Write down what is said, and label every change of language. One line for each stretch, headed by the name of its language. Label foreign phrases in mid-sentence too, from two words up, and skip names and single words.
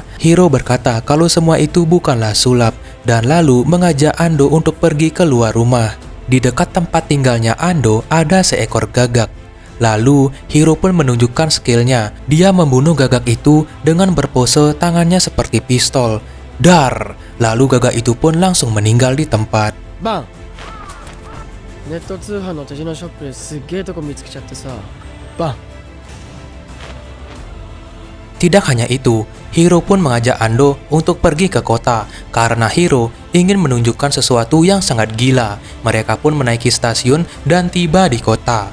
Indonesian: Hiro berkata kalau semua itu bukanlah sulap dan lalu mengajak Ando untuk pergi keluar rumah. Di dekat tempat tinggalnya Ando ada seekor gagak. Lalu Hiro pun menunjukkan skillnya. Dia membunuh gagak itu dengan berpose tangannya seperti pistol. Dar! Lalu gagak itu pun langsung meninggal di tempat. Bang!
Japanese: ネット通販の手品ショップですっげえとこ見つけちゃってさバン
Indonesian: Tidak hanya itu, Hiro pun mengajak Ando untuk pergi ke kota karena Hiro ingin menunjukkan sesuatu yang sangat gila. Mereka pun menaiki stasiun dan tiba di kota.